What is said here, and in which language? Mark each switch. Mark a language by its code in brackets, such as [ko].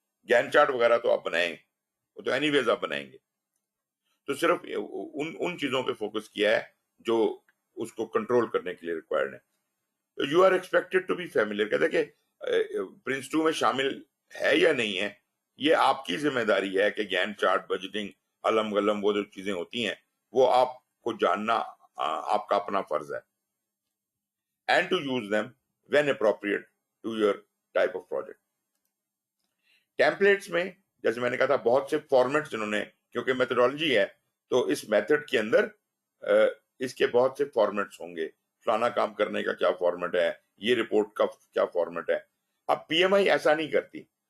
[ur] Gantt chart وغیرہ تو آپ بنائیں، وہ تو اینی ویز آپ بنائیں گے. تو صرف ان چیزوں پہ فوکس کیا ہے جو اس کو کنٹرول کرنے کے لیے ریکوائرڈ ہے. [en] You are expected to be familiar. [ur] کہتے کہ پرنس 2 میں شامل ہے یا نہیں ہے، یہ آپ کی ذمہ داری ہے کہ گین چارٹ، بجٹنگ، علم غلم، وہ جو چیزیں ہوتی ہیں وہ آپ کو جاننا آپ کا اپنا فرض ہے. [en] And to use them when appropriate to your type of project. [ur] Templates میں جیسے میں نے کہا تھا بہت سے فارمیٹس انہوں نے، کیونکہ میتھڈالوجی ہے تو اس میتھڈ کے اندر اس کے بہت سے فارمیٹس ہوں گے. فلانا کام کرنے کا کیا فارمیٹ ہے، یہ رپورٹ کا کیا فارمیٹ ہے. اب پی ایم آئی ایسا نہیں کرتی.